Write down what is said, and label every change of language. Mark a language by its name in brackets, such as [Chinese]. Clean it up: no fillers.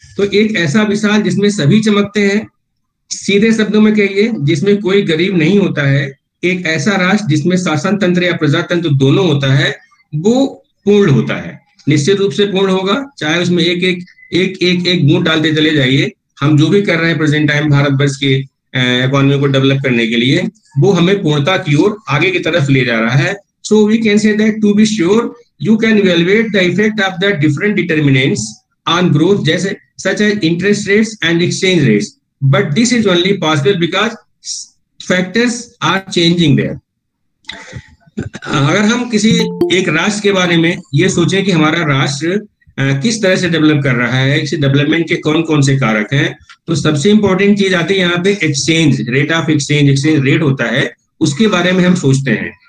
[Hindi] तो एक ऐसा विशाल जिसमें सभी चमकते हैं, सीधे शब्दों में कहिए जिसमें कोई गरीब नहीं होता है, एक ऐसा राष्ट्र जिसमें शासन तंत्र या प्रजातंत्र दोनों होता है, वो पूर्ण होता है, निश्चित रूप से पूर्ण होगा। चाहे उसमें एक बूंद डालते चले जाइए, हम जो भी कर रहे हैं प्रेजेंट टाइम भारतवर्ष के इकोनॉमी को डेवलप करने के लिए, वो हमें पूर्णता की ओर आगे की तरफ ले जा रहा है। [English] So we can say that to be sure you can evaluate the effect of the different determinants on growth, जैसे such as interest rates and exchange rates, but this is only possible because factors are changing there. [Hindi] अगर हम किसी एक राष्ट्र के बारे में ये सोचें कि हमारा राष्ट्र किस तरह से डेवलप कर रहा है, इस डेवलपमेंट के कौन कौन से कारक हैं, तो सबसे इंपॉर्टेंट चीज आती है यहाँ पे exchange rate of exchange rate होता है, उसके बारे में हम सोचते हैं।